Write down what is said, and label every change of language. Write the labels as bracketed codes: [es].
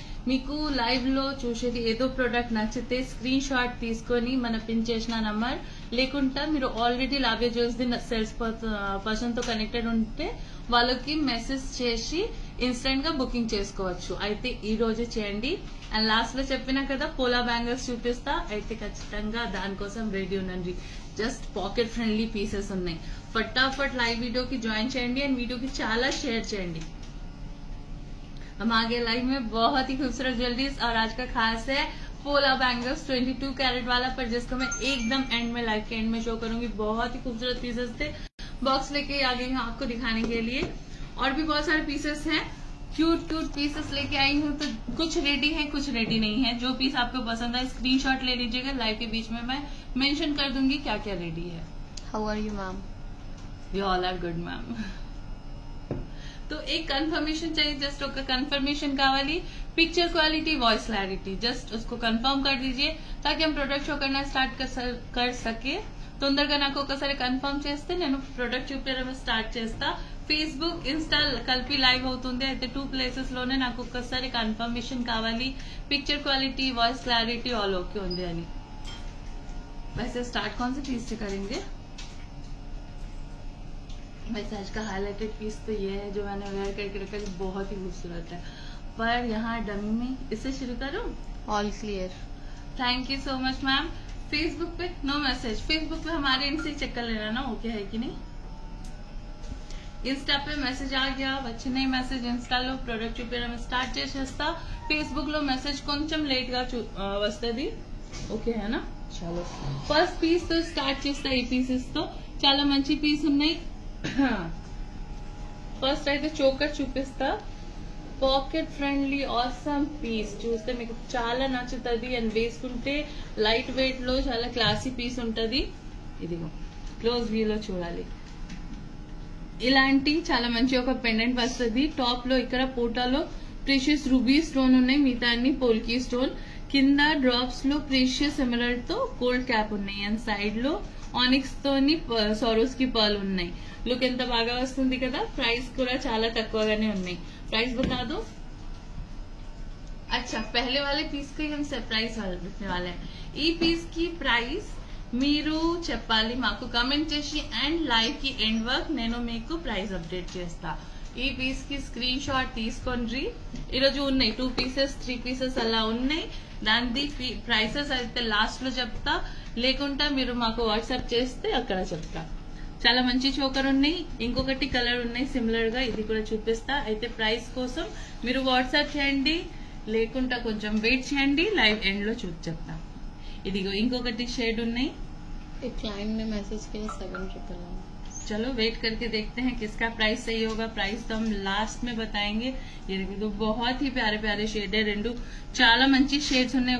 [te] మీకు లైవ్ లో చూసేది ఏదో ప్రోడక్ట్ నచ్చితే స్క్రీన్ షాట్ తీసుకొని మన పిన్ చేసిన నంబర్, లేకుంటే మీరు ఆల్రెడీ లాబియా జ్యువెలర్స్ సేల్స్ పర్సన్ తో కనెక్టెడ్ ఉంటే వాళ్ళకి మెసేజ్ చేసి ఇన్స్టెంట్ గా బుకింగ్ చేసుకోవచ్చు. అయితే ఈ రోజు చేయండి. అండ్ లాస్ట్ లో చెప్పినా కదా పోలా బ్యాంగిల్స్ చూపిస్తా, అయితే ఖచ్చితంగా దానికోసం రెడీ ఉండండి. జస్ట్ పాకెట్ ఫ్రెండ్లీ పీసెస్ ఉన్నాయి. ఫటాఫట్ లైవ్ వీడియోకి జాయిన్ చేయండి అండ్ వీడియోకి చాలా షేర్ చేయండి. [hi] हम आगे लाइव में बहुत ही खूबसूरत ज्वेलरीज और आज का खास है पोला बैंगल्स 22 कैरेट वाला, पर जिसको मैं एकदम एंड में लाइव के एंड में शो करूंगी. बहुत ही खूबसूरत पीसेस थे, बॉक्स लेके आ गई हूँ आपको दिखाने के लिए. और भी बहुत सारे पीसेस हैं, क्यूट क्यूट पीसेस लेके आई हूँ. तो कुछ रेडी है कुछ रेडी नहीं है. जो पीस आपको पसंद है स्क्रीनशॉट ले लीजिएगा. लाइव के बीच में मैं मेंशन कर दूंगी क्या क्या रेडी है. [en] How are you ma'am? We all are good ma'am. [hi] तो एक कंफर्मेशन चाहिए, जस्ट ఒక कंफर्मेशन [te] కావాలి. [hi] Picture quality voice clarity just उसको कंफर्म कर दीजिए ताकि हम प्रोडक्ट షో करना स्टार्ट कर सके. [te] తొందరగా నాకు ఒకసారి కన్ఫర్మ్ చేస్తే నేను ప్రొడక్ట్ చూపించడం స్టార్ట్ చేస్తా. ఫేస్బుక్ ఇన్స్టా కలిపి లైవ్ అవుతుంది, అయితే 2 ప్లేసెస్ లోనే నాకు ఒక్కసారి కన్ఫర్మేషన్ కావాలి. Picture quality voice clarity all okay ఉంది అని. [hi] वैसे स्टार्ट कौन से पीस से करेंगे? वैसे आज का हाईलाइटेड पीस तो ये है जो मैंने वेयर करके रखा है, बहुत ही खूबसूरत है. पर यहाँ डमी में इससे शुरू करूँ. [en] All clear. Thank you so much ma'am. [hi] Facebook पे नो मैसेज, फेसबुक पे हमारे इनसे चेक कर लेना ना ओके है कि नहीं. [te] ఇన్స్టా पे మెసేజ్ [hi] ఆ గయా, [te] వచ్చినాయి మెసేజ్. ఇన్స్టాలో ప్రొడక్ట్ చూపించడం స్టార్ట్ చేసేస్తా. ఫేస్బుక్ లో మెసేజ్ కొంచెం లేట్ గా వస్తుంది. ఓకే [hi] హేనా. [te] చలో ఫస్ట్ పీస్ తో స్టార్ట్ చేస్తా. ఈ పీసెస్ తో చాలా మంచి పీస్ ఉన్నాయి. ఫస్ట్ అయితే చోకర్ చూపిస్తా. పాకెట్ ఫ్రెండ్లీ ఆసమ్ పీస్ చూస్తే మీకు చాలా నచ్చుతుంది అండ్ వేసుకుంటే లైట్ వెయిట్ లో చాలా క్లాసీ పీస్ ఉంటది. ఇదిగో క్లోజ్ వ్యూలో చూడాలి. ఇలాంటి చాలా మంచి ఒక పెండెంట్ వస్తుంది. టాప్ లో ఇక్కడ పోటాలో ప్రీషియస్ రూబీ స్టోన్ ఉన్నాయి, మిగతా అన్ని పోల్కీ స్టోన్. కింద డ్రాప్స్ లో ప్రీషియస్ ఎమరాల్డ్ తో గోల్డ్ క్యాప్ ఉన్నాయి అండ్ సైడ్ లో ఆనిక్స్ తోని సోరోస్ కి పర్ల్ ఉన్నాయి. లుక్ ఎంత బాగా వస్తుంది కదా. ప్రైస్ కూడా చాలా తక్కువగానే ఉన్నాయి. [hi] प्राइस बता दो. अच्छा पहले वाले पीस को ही हम सरप्राइज रखने वाले हैं. [te] ఈ పీస్ కి ప్రైస్ మీరు చెప్పాలి మాకు కమెంట్ చేసి అండ్ లైవ్ కి ఎండ్ వర్క్ నేను మీకు ప్రైస్ అప్డేట్ చేస్తా. ఈ పీస్ కి స్క్రీన్ షాట్ తీసుకోండి. ఈరోజు ఉన్నాయి 2 పీసెస్ 3 పీసెస్ అలా ఉన్నాయి. దాని ప్రైసెస్ అయితే లాస్ట్ లో చెప్తా, లేకుంటే మీరు మాకు వాట్సాప్ చేస్తే అక్కడ చెప్తా. చాలా మంచి చోకర్ ఉన్నాయి, ఇంకొకటి కలర్ ఉన్నాయి సిమిలర్ గా, ఇది కూడా చూపిస్తా. అయితే ప్రైస్ కోసం మీరు వాట్సాప్ చేయండి, లేకుంటే కొంచెం వెయిట్ చేయండి, లైవ్ ఎండ్ లో చెప్తా. ఇదిగో ఇంకొకటి షేడ్ ఉన్నాయి. [hi] एक क्लाइंट ने मैसेज किया 7,999. चलो वेट करके देखते हैं किसका प्राइस सही होगा. प्राइस तो हम लास्ट में बताएंगे. ये देखिए तो बहुत ही प्यारे प्यारे [te] షేడ్ రెండు చాలా మంచి షేడ్స్ ఉన్నాయి.